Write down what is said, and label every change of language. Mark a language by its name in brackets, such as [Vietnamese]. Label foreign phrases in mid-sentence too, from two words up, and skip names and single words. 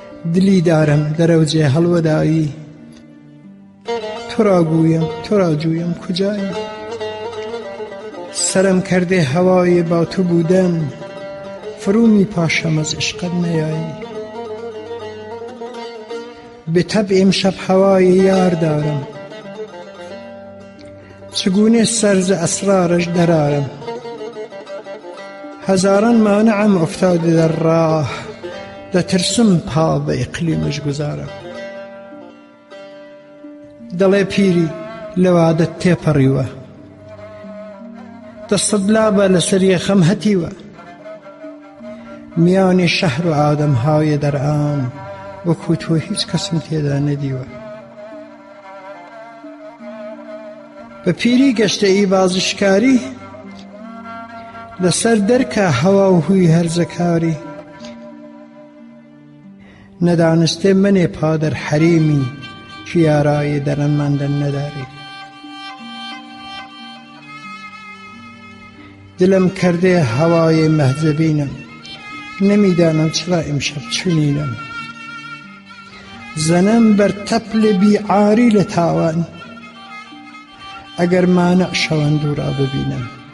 [Persian] دلی دارم در اوج هەڵوەدایی، تۆ گویم تۆ جویم کجایی؟ سرم کرده هوای با تو بودن، فرو می پاشم از عشقت نیایی. به طبع امشب هوای یار دارم، چگونه سر ز اسرارش درآرم؟ هزاران مانعم افتاده در راه، دترسم پا به اقلیمش گذارم. [Central Kurdish] دڵێ پیری لەوادەت تێپەڕیوە، دەستت لابە لەسەر یەخەم هەتیوە. [Persian] میانی شەهر و ئادەمهای دەرئان، [Central Kurdish] وەکو تۆ هیچ کەسم تێدا نەدیوە. [Persian] بە پیری گەشتەی بازشکاری، [Central Kurdish] لەسەر دەرکە هەوا و هوی هەرزەکاری. [Persian] نەدانستێ منێ پادەر حەریمی، که یارای درن ماندن نداری. دلم کرده هوای مهذبینم، نمیدانم چرا امشب چنینم. زنم بر طبل بیعاری لتاوان، اگر مانع شوند او را ببینم.